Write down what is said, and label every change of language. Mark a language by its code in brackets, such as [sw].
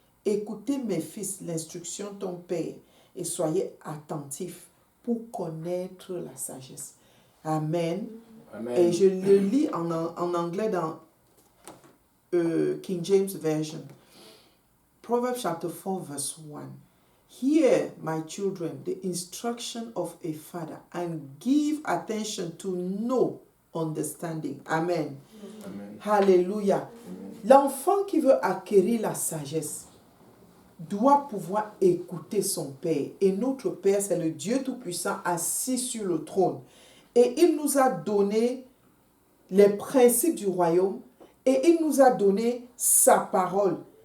[fr] Écoutez mes fils, l'instruction de ton Père, et soyez attentifs pour connaître la sagesse. Amen. Amen. Et je le lis en anglais dans King James Version. [en] Proverbs chapter 4 verse 1. Hear, my children, the instruction of a father, and give attention to know understanding. Amen. Amen. Hallelujah. Amen. [fr] L'enfant qui veut acquérir la sagesse doit pouvoir écouter son Père. Et notre Père, c'est le Dieu Tout-Puissant assis sur le trône. Et il nous a donné les principes du royaume et il nous a donné sa parole.